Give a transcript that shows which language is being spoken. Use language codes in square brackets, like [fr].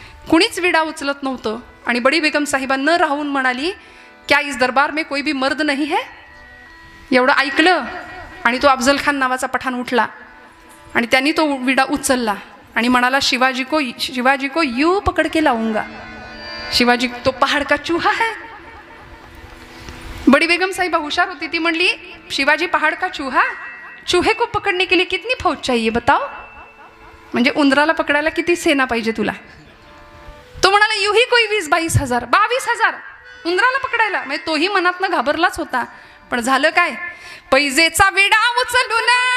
[mr] कुणीच विडा उचलत नव्हतं आणि बडी बेगम साहिबा न राहून म्हणाली, [hi] क्या इस दरबार में कोई भी मर्द नहीं है? [mr] एवढं ऐकलं आणि तो अफजल खान नावाचा पठाण उठला आणि त्यांनी तो विडा उचलला आणि म्हणाला, [hi] शिवाजी को यू पकड के लाऊंगा. शिवाजी तो पहाड़ का चूहा है. [mr] बड़ी बेगम साहिबा हुशार होती, ती म्हणली, [hi] शिवाजी पहाड़ का चूहा, चूहे को पकड़ने के लिए कितनी फौज चाहिए बताओ? [mr] म्हणजे उंदराला पकडायला किती सेना पाहिजे तुला? तो म्हणाला, [hi] युही कोई 20-22 हजार, [mr] 22,000 उंदराला पकडायला. म्हणजे तोही मनातनं घाबरलाच होता. पण झालं काय, पैजेचा विडा उचलून